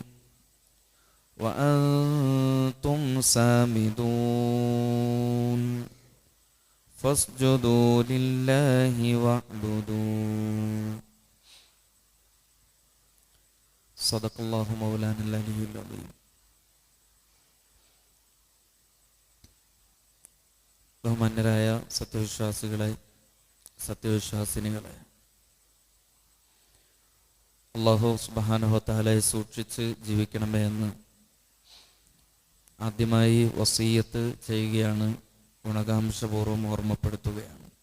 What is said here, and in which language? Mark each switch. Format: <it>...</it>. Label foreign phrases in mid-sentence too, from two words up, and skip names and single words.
<ar>وأنتم سامدون فاسجدوا لله واعبدوا صدق الله مولانا العلي العظيم.</ar> <ml>ബഹുമാന്യരായ സത്യവിശ്വാസികളെ, സത്യവിശ്വാസിനികളെ,</ml> <ar>الله سبحانه وتعالى</ar> <ml>സൂക്ഷിച്ച് ജീവിക്കണമേ എന്ന് ആദ്യമായി വസീയത്ത് ചെയ്യുകയാണ്, ഗുണകാംക്ഷപൂർവ്വം ഓർമ്മപ്പെടുത്തുകയാണ്.</ml>